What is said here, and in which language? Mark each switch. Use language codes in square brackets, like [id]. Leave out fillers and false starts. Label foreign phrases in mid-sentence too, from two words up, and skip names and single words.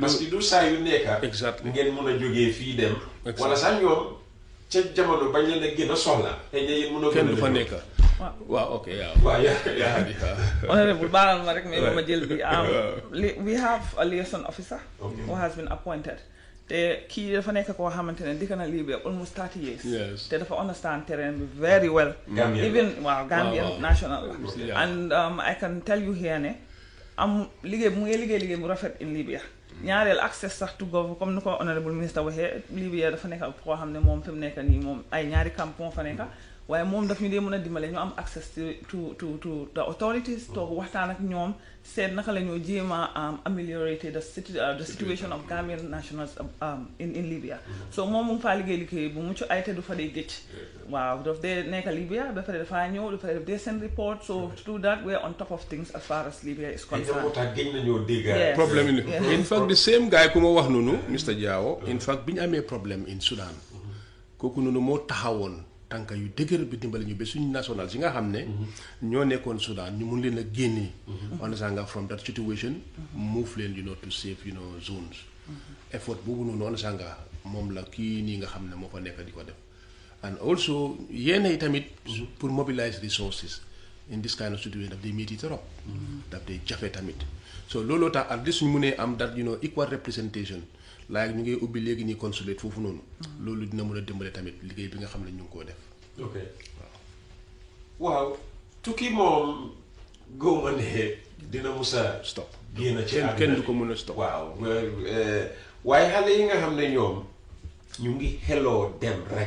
[wo] parce que du saa yu nekka [en] exactly [wo] ngeen mën a jógee fii dem. wala sax ñoom ca jamono bañ leen a gën a soxla. te yéen mën a kenn du fa nekk. waaw ok waaw yaa honorable baalal ma rek mais ma jël bi [en] we have a liaison officer who has been appointed [wo] te kii dafa nekk koo xamante ne dikk na Libya [en] almost 30 years [wo] te dafa understand terrain bi [en] very well even Gambian national and I can tell you here [wo] ne am liggéey mu ngi liggéey bu rafet [en] in Libya [wo] ñaareel access sax [en] to go [wo] comme ni ko honorable minister waxee Libya dafa nekk koo xam ne moom fi mu nekk nii moom ay ñaari camp moo fa nekk waaye moom daf ñu dee mën a dimbale ñu am access [en] to the authorities [wo] toog waxtaan ak ñoom seet naka la ñoo jéem a [en] ameliorate the situation of Gambian nationals in Libya so [wo] moom mu ngi faa liggéey bu mucc ay te du fa dee géej waaw daf dee nekk Libya ba pare dafaa ñëw ba pare daf dee seen report [en] so to do that we're on top of things as far as Libya is concerned [wo] problème [en] in fact the same guy [wo] ku ma wax noonu Mr Diawo [en] in fact [wo] bi ñu amee problème [en] in Sudan [wo] kooku noonu moo taxawoon tànka yu dëgër bi dimbali ñu ba suñu national si nga xam ne ñoo nekkoon Sudan ñu mun leen a génnee understand nga [en] from that situation move [wo] leen [en] to safe zones [wo] effort boobu noonu understand nga moom la kii nii nga xam ne moo fa nekk di ko def [en] and also [wo] yenn yi tamit pour mobilize resources [en] in this kind of situation [wo] daf day métti trop daf day jafe tamit so looloo tax [en] at least [wo] ñu munee am [en] that equal representation like [wo] ñu ngi ubbi léegi nii consulate foofu noonu loolu dina mën a dimbale tamit liggéey bi nga xam ne ñu ngi koo def ok waaw tukki moom góoma ne dina musa [en] stop [wo] génn ci kenn du ko mën a stop waaw waaye xale yi nga xam ne ñoom ñu ngi xeloo dem rek.